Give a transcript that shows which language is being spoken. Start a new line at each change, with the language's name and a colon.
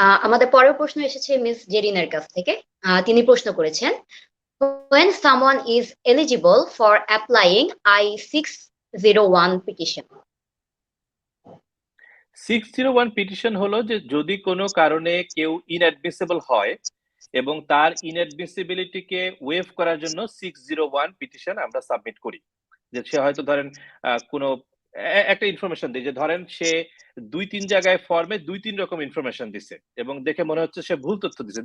Bangla: আমাদের পরের প্রশ্ন এসেছে মিস জেরিনের কাছ থেকে। তিনি প্রশ্ন করেছেন,
English: when someone is eligible for applying I-601 petition?
Bangla: 601 petition হলো যে যদি কোনো কারণে কেউ ইনঅ্যাডমিসিবল হয় এবং তার ইনঅ্যাডমিসিবিলিটিকে ওয়েভ করার জন্য 601 পিটিশন আমরা সাবমিট করি। যে সে হয়তো ধরেন কোনো একটা ইনফরমেশন দিই, যে ধরেন সে 2-3 জায়গায় ফর্মে 2-3 রকম ইনফরমেশন দিছে এবং দেখে মনে হচ্ছে সে ভুল তথ্য দিছে।